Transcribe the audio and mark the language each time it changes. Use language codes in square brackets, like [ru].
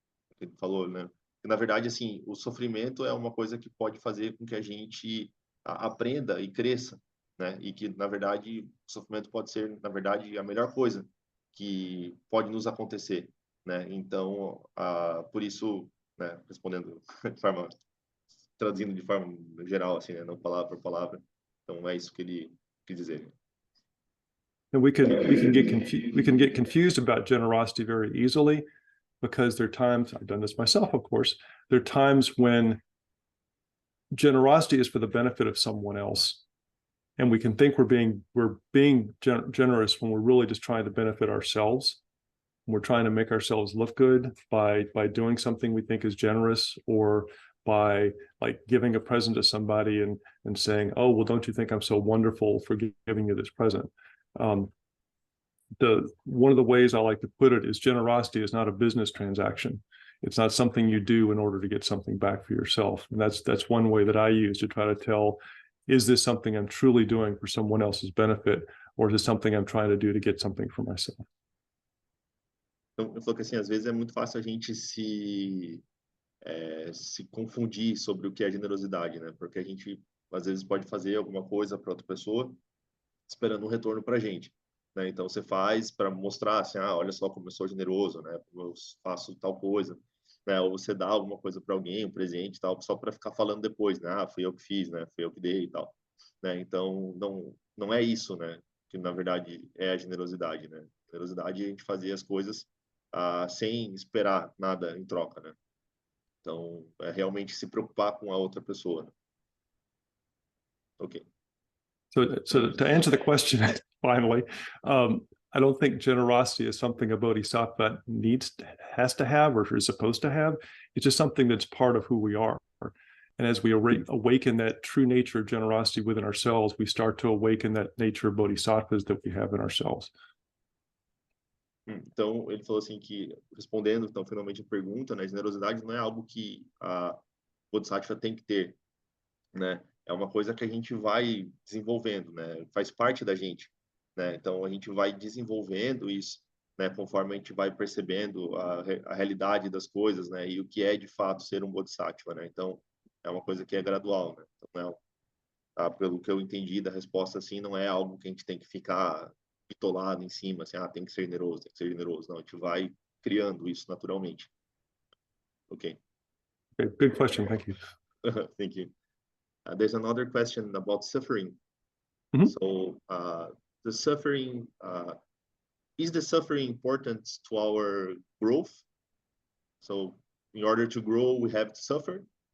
[pt] o que ele falou, né, que na verdade assim o sofrimento é uma coisa que pode fazer com que a gente aprenda e cresça, né? E que, na verdade, o sofrimento pode ser, na verdade, a melhor coisa que pode nos acontecer, né? Então, por isso, né, respondendo de forma, traduzindo de forma geral, assim, né, não palavra por palavra. Então, é isso que ele quis dizer. [en] And we can get confused about generosity very easily, because there are times, I've done this myself, of course, there are times when generosity is for the benefit of someone else. And we can think we're being generous when we're really just trying to benefit ourselves. We're trying to make ourselves look good by doing something we think is generous, or by like giving a present to somebody and saying, oh, well, don't you think I'm so wonderful for giving you this present? One of the ways I like to put it is generosity is not a business transaction. It's not something you do in order to get something back for yourself. And that's one way that I use to try to tell, is this something I'm truly doing for someone else's benefit, or is it something I'm trying to do to get something for myself? [pt] Então, eu falo que assim, às vezes é muito fácil a gente se confundir sobre o que é generosidade, né? Porque a gente às vezes pode fazer alguma coisa para outra pessoa esperando um retorno para a gente, né? Então você faz para mostrar assim, olha só como eu sou generoso, né? Como eu faço tal coisa, né? Ou você dá alguma coisa para alguém, um presente, tal, só para ficar falando depois, né? Fui eu que fiz, né? Fui eu que dei e tal, né? Então não é isso, né? Que na verdade é a generosidade, né? Generosidade é a gente fazer as coisas sem esperar nada em troca, né? Então, é realmente se preocupar com a outra pessoa, né? [en] Ok. So to answer the question, finally, I don't think generosity is something a bodhisattva has to have, or is supposed to have. It's just something that's part of who we are. And as we awaken that true nature of generosity within ourselves, we start to awaken that nature of bodhisattvas that we have in ourselves. [pt] Então, ele falou assim que, respondendo, então, finalmente a pergunta, né, generosidade não é algo que a Bodhisattva tem que ter, né? É uma coisa que a gente vai desenvolvendo, né? Faz parte da gente, né? Então, a gente vai desenvolvendo isso, né? Conforme a gente vai percebendo a realidade das coisas, né? E o que é, de fato, ser um Bodhisattva, né? Então, é uma coisa que é gradual, né? Então, pelo que eu entendi da resposta, assim, não é algo que a gente tem que ficar bitolado em cima, assim, tem que ser generoso, tem que ser generoso. Não, a gente vai criando isso naturalmente. [en] Ok. Okay, good question. Thank you. Thank you. There's another question about suffering. Mm-hmm. So, the suffering, is the suffering important to our growth? So, in order to grow, we have to suffer?